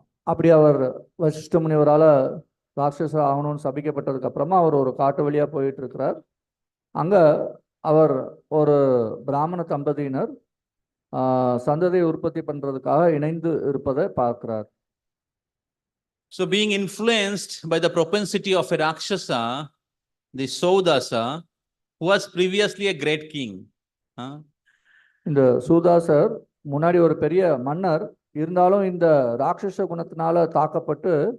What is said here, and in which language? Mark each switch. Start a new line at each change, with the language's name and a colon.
Tamil: அப்படி அவர் வசிஷ்ட முனிவரால் ராட்சச ஆகணும்னு சபிக்கப்பட்டதுக்கு அப்புறமா அவர் ஒரு காட்டு வழியாக போயிட்டு இருக்கிறார். அங்கே அவர் ஒரு பிராமண தம்பதியினர் சந்ததியை உற்பத்தி பண்ணுறதுக்காக இணைந்து இருப்பதை பார்க்கிறார்.
English: So being influenced by the propensity of a Rakshasa, the Saudasa, who was previously a great king.
Tamil: இந்த சூதாசர் முன்னாடி ஒரு பெரிய மன்னர், இருந்தாலும் இந்த ராட்சச குணத்தினால தாக்கப்பட்டு